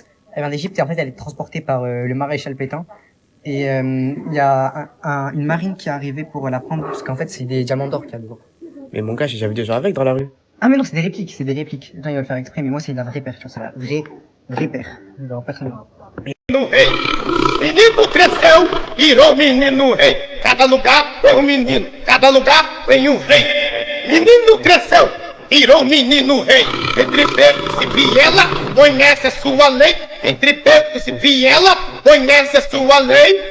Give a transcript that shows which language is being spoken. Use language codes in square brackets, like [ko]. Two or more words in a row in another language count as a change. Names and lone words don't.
[fr] Elle vient d'Égypte et en fait, elle est transportée par le maréchal Pétain. Et il y a une marine qui est arrivée pour la prendre, parce qu'en fait, c'est des diamants d'or qu'il y a dedans. Mais mon gars, j'ai déjà vu des gens avec dans la rue. Ah, mais non, c'est des répliques, c'est des répliques. Les gens, ils veulent faire exprès, mais moi, c'est la vraie paire, tu vois, c'est la vraie paire. Genre, personne. [pt] Menino rei, menino cresceu, virou menino rei. Cada lugar tem um menino, cada lugar tem um rei. Menino cresceu, virou menino rei. Entre pecos e viela, conhece a sua lei. Entre pecos e viela, conhece a sua lei.